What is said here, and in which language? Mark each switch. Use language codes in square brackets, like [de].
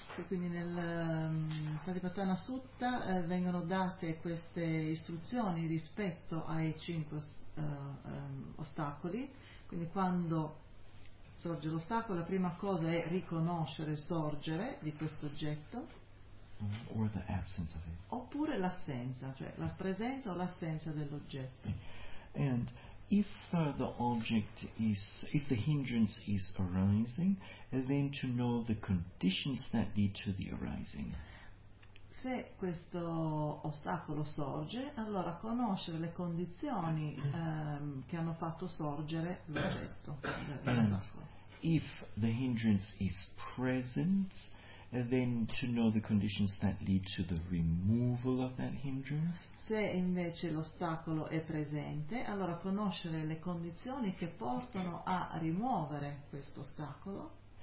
[it] Quindi nel Satipatthana Sutta vengono date queste istruzioni rispetto ai cinque ostacoli. Quindi quando sorge l'ostacolo, la prima cosa è riconoscere il sorgere di questo oggetto, [en] or the absence of it. [it] Oppure l'assenza, cioè la presenza o l'assenza dell'oggetto. [en] And if the object is, if the hindrance is arising, then to know the conditions that lead to the arising. [it] Se questo ostacolo sorge, allora conoscere le condizioni che hanno fatto sorgere l'oggetto. [en] If the hindrance is present, then to know the conditions that lead to the removal of that hindrance. [it] Se invece l'ostacolo è presente, allora conoscere le condizioni che portano a rimuovere questo ostacolo.